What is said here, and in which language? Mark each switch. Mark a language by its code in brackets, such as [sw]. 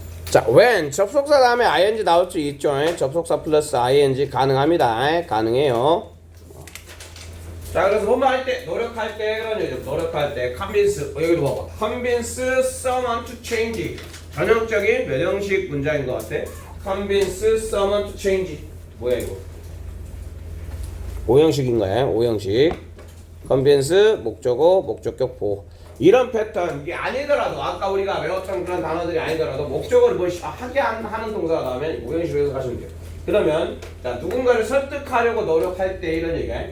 [ko] 자, when 접속사 다음에 ing 나올 수 있죠. 접속사 플러스 ing 가능합니다. 가능해요. 자, 그래서 뭐뭐 할 때, 노력할 때 그런 얘기죠. 노력할 때 convince, 여기도 봐봐. [en] convince someone to change. [ko] 전형적인 몇 형식 문장인 것 같아? [en] convince someone to change. [ko] 뭐야 이거? 5형식인가요? 5형식. convince, 목적어, 목적격 보호. 이런 패턴, 이게 아니더라도, 아까 우리가 외웠던 그런 단어들이 아니더라도, 목적어를 뭐 하게 하는 동사가 나오면 5형식에서 하시면 돼요. 그러면, 자, 누군가를 설득하려고 노력할 때 이런 얘기야.